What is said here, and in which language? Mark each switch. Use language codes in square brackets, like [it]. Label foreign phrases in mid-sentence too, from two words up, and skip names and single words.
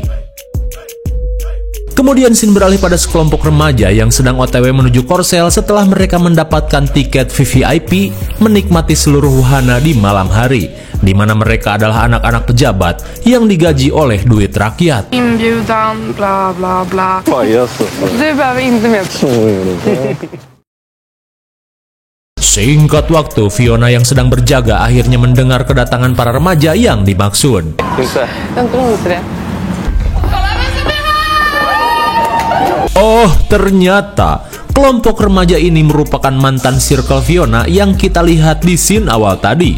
[id] Kemudian scene beralih pada sekelompok remaja yang sedang OTW menuju korsel setelah mereka mendapatkan tiket VVIP menikmati seluruh wahana di malam hari, di mana mereka adalah anak-anak pejabat yang digaji oleh duit rakyat. [sv] Inbjudan, bla bla bla. Du behöver inte med. [id] Singkat waktu, Fiona yang sedang berjaga akhirnya mendengar kedatangan para remaja yang dimaksud. Oh, ternyata kelompok remaja ini merupakan mantan circle Fiona yang kita lihat di scene awal tadi.